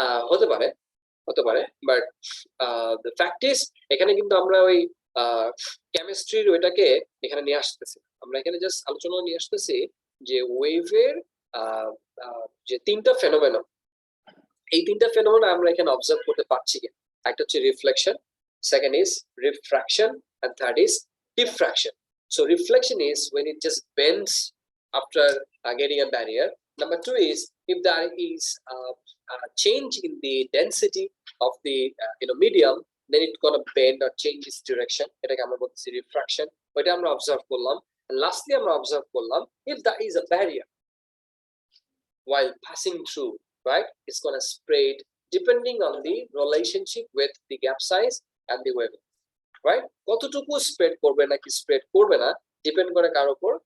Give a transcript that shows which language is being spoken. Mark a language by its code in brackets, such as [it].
[bn] হতে পারে, হতে পারে, [en] but the fact is [bn] এখানে কিন্তু আমরা ওই কেমিস্ট্রির ওইটাকে এখানে নিয়ে আসতেছি। আমরা এখানে জাস্ট আলোচনা নিয়ে আসতেছি যে ওয়েভের যে তিনটা ফেনোমেনন, এই তিনটা ফেনোমেনন আমরা এখানে অবজার্ভ করতে পারছি কিনা। একটা হচ্ছে [en] Reflection, second is refraction, and third is diffraction. So reflection is when it just bends after getting a barrier. Number two is if there is a change in the density of the medium, then it's gonna bend or change its direction. [bn] এটাকে আমরা বলছি refraction. ওইটা আমরা observe করলাম। [en] And lastly [bn] আমরা observe করলাম [en] if there is a barrier while passing through, right, it's gonna spread depending on the relationship with the gap size and the wavelength. Right? [bn] কতটুকু spread করবে নাকি স্প্রেড করবে না ডিপেন্ড করে কার উপর?